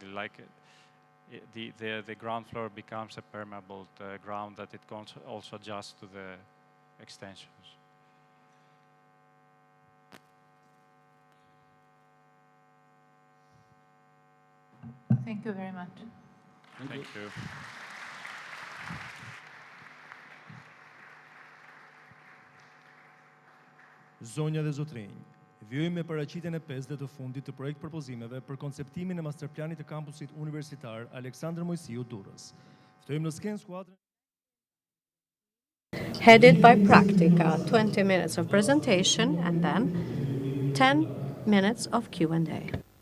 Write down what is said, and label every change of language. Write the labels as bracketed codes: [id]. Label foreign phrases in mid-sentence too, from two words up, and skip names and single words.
[en] Like the ground floor becomes a permeable ground that it can also adjust to the extensions. Thank you very much. Thank you. [sq] Zonja dhe zotrinj, vjojmë me paraqitjen e 5 dhe të fundit të projekt propozimeve për konceptimin e masterplanit të Kampusit Universitar Aleksandër Moisiu Durrës. Ftojmë në skenë skuadrën. [en] Headed by Practica, 20 minutes of presentation and then 10 minutes of Q&A.